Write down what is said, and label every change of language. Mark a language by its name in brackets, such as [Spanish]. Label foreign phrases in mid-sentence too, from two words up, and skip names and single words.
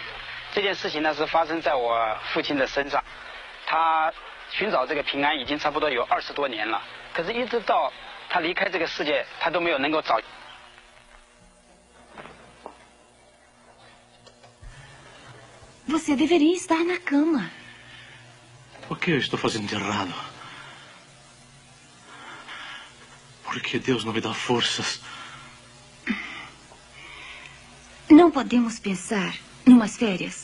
[Chinese] 这件事情呢是发生在我父亲的身上，他寻找这个平安已经差不多有20多年了，可是一直到他离开这个世界，他都没有能够找。 [Portuguese] Você deveria estar na cama. O que eu estou fazendo de errado? Por que Deus não me dá forças? Não podemos pensar numas férias.